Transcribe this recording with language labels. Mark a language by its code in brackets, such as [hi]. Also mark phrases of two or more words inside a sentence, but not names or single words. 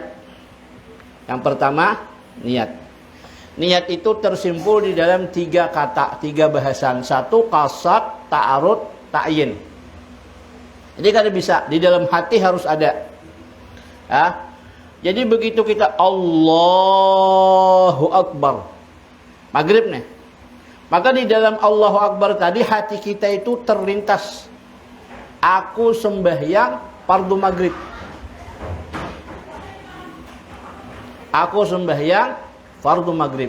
[id] Yang pertama niat. Niat itu tersimpul di dalam 3 kata, 3 bahasan. [ar] 1 قصد، تعرض، تعيين. [id] Jadi kalau bisa di dalam hati harus ada. Ya. Jadi begitu kita [ar] الله أكبر, [id] maghrib nih, maka di dalam [ar] الله أكبر [id] tadi hati kita itu terlintas, aku sembahyang fardu maghrib, aku sembahyang fardu maghrib.